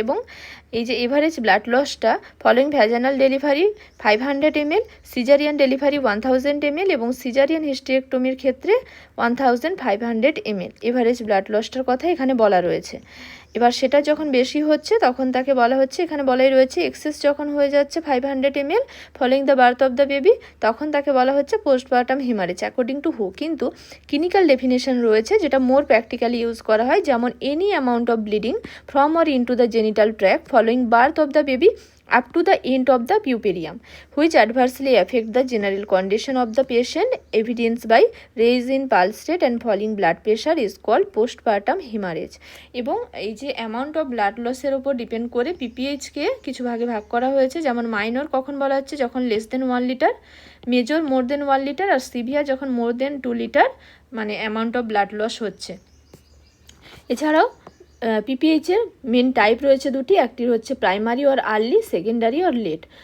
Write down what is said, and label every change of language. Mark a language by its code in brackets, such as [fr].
[bn] এবং এই যে এভারেজ ব্লাড লসটা following vaginal delivery 500 ml, caesarean delivery 1000 ml এবং সিজারিয়ান হিস্টেরেক্টমির ক্ষেত্রে 1500 ml এভারেজ ব্লাড লসটার কথা এখানে বলা রয়েছে। এবার সেটা যখন বেশি হচ্ছে তখন তাকে বলা হচ্ছে, এখানে বলাই রয়েছে এক্সেস যখন হয়ে যাচ্ছে 500 ml [en] following the birth of the baby, [bn] তখন তাকে বলা হচ্ছে পোস্টপার্টাম হেমারেজ অ্যাকর্ডিং টু হু। [en] কিন্তু clinical definition রয়েছে যেটা মোর প্র্যাকটিক্যালি ইউজ করা হয়, যেমন any amount of bleeding from or into the genital tract following birth of the baby up to the end of the puerium which adversely affect the general condition of the patient evidenced by raise in pulse rate and falling blood pressure is called postpartum hemorrhage। [bn] এবং এই যে amount of blood লসের উপর depend করে পিপিএইচকে কিছু ভাগে ভাগ করা হয়েছে, যেমন মাইনর কখন বলা হচ্ছে যখন লেস দেন 1 লিটার, মেজর মোর দেন 1 লিটার, আর সিভিয়ার যখন মোর দেন 2 লিটার মানে অ্যামাউন্ট অফ ব্লাড লস হচ্ছে। এছাড়াও পিপিএইচের মেন টাইপ রয়েছে দুটি, একটি হচ্ছে primary or early, secondary or late.